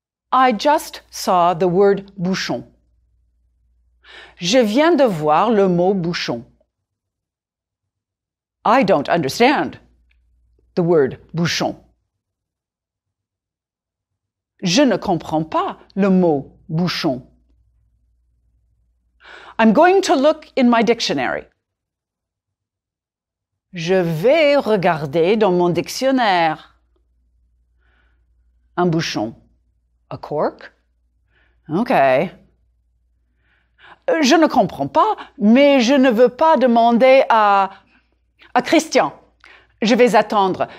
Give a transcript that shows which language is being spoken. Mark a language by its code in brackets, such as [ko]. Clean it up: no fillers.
[en] I just saw the word bouchon. [fr] Je viens de voir le mot bouchon. [en] I don't understand the word bouchon. [fr] Je ne comprends pas le mot bouchon. [en] I'm going to look in my dictionary. [fr] Je vais regarder dans mon dictionnaire. Un bouchon. [en] A cork? OK. [fr] Je ne comprends pas, mais je ne veux pas demander à Christian. Je vais attendre.